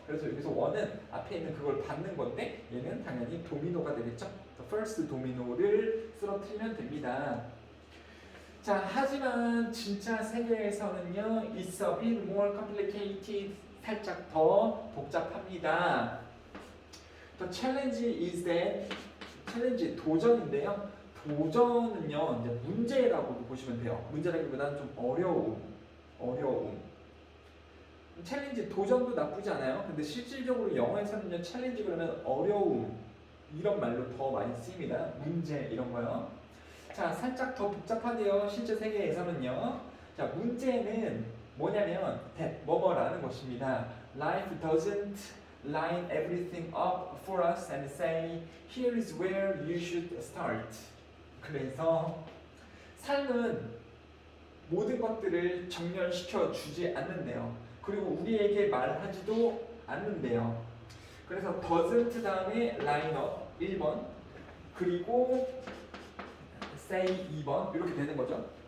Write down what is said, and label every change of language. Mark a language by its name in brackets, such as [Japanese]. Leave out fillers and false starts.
[Korean] 그래서 여기서 원은 앞에 있는 그걸 받는 건데 얘는 당연히 도미노가 되겠죠. [English] The first [Korean] 도미노를 쓰러뜨리면 됩니다. 자, 하지만 진짜 세계에서는요, [English] it's a bit more complicated, [Korean] 살짝 더 복잡합니다. [English] The challenge is that, [Korean] 챌린지 도전인데요. 도전은요, 이제 문제라고 보시면 돼요. 문제라기보다는 좀 어려움. 챌린지 도전도 나쁘지 않아요. 근데 실질적으로 영어에서는요, 챌린지 그러면 어려움 이런 말로 더 많이 쓰입니다. 문제 이런 거요. 자, 살짝 더 복잡하대요. 실제 세계에서는요. 자, 문제는 뭐냐면 뭐뭐라는 것입니다. [English] Life doesn't line everything up for us and say here is where you should start. [Korean] 그래서 삶은 모든 것들을 정렬시켜 주지 않는데요. 그리고 우리에게 말하지도 않는데요. 그래서 doesn't 다음에 line up 1번 그리고 say 2번 이렇게 되는 거죠.